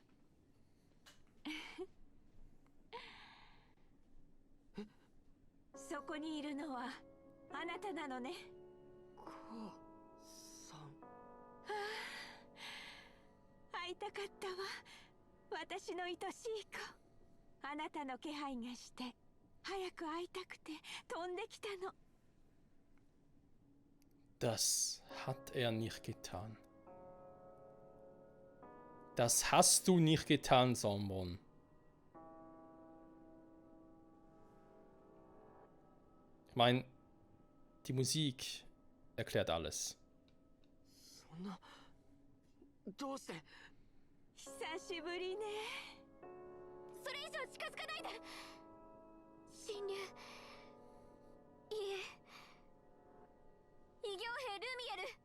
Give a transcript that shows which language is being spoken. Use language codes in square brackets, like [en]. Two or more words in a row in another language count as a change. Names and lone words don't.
[ja] そこにいるのはあなたなのね。母さん。会いたかったわ。私の愛しい子。あなたの気配がして早く会いたくて飛んできたの。 [de] Das hat er nicht getan. Das hast du nicht getan, Sombon. Ich meine, die Musik erklärt alles. [ja] そんな、どうして。久しぶりね。それ以上近づかないで。侵入。いいえ、異形兵ルミエル。